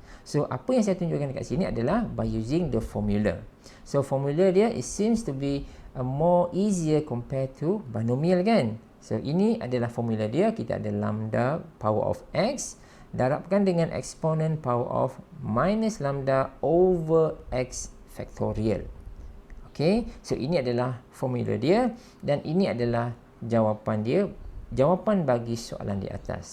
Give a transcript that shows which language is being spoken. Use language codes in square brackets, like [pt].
[ms] So, apa yang saya tunjukkan dekat sini adalah [en] by using the formula. So, formula dia it seems to be more easier compared to binomial kan. [ms] So, ini adalah formula dia. Kita ada [en] lambda power of x [ms] darabkan dengan eksponen [en] power of minus lambda over x factorial. [ms] Okay, so ini adalah formula dia dan ini adalah jawapan dia, jawapan bagi soalan di atas.